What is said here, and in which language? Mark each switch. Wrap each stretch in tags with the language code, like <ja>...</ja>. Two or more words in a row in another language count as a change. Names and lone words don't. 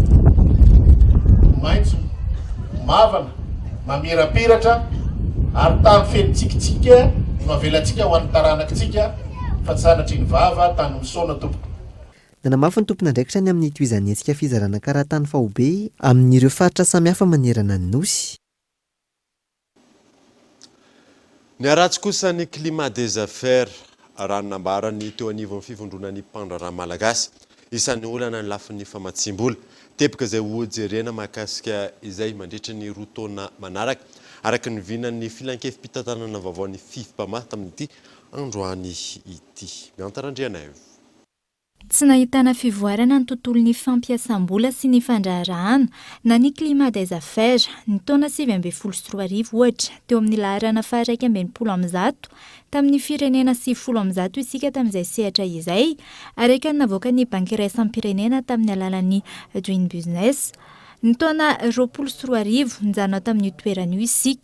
<mg>maitso mavana mamirapiratra ary tany feno tsikitsika no avelantsika ho an'ny taranakitsika fa tsy sanatry ny vava tany misaona tompoko. Nanamafy ny tompon'andraikitra ny amin'ny toizany hetsika fizarana karatany faobe amin'ireo faritra samihafa manerana ny nosy. Ny aratsy kosa ny</mg> <fr>climat des affaires</fr> <mg>raha nambarany teo anivon'ny fivondronan'ny mpandraharaha malagasy isan'ny olana ny lafin'ny famatsimbola tepika izay hojerena mahakasika izay mandritra ny 2 taona manaraka araka ny vinan'ny filankevim-pitantanana vaovaon'ny FIFPAMA tamin'ity androany ity. Miantarandriana io. Tsy nahitana fivoarana ny tontolon'ny fampiasam-bola sy ny fandraharahana na ny</mg> <fr>climat des affaires</fr> <mg>ny taona 2023 ohatra teo amin'ny laharana faha 120 tamin'ny firenena 10 isika tamin'izay sehatra izay araka ny navoaka ny banky iraisam-pirenena tamin'ny alalan'ny Doing Business. Ny taona 2023 nijanona tamin'ny toerana io isika.</mg>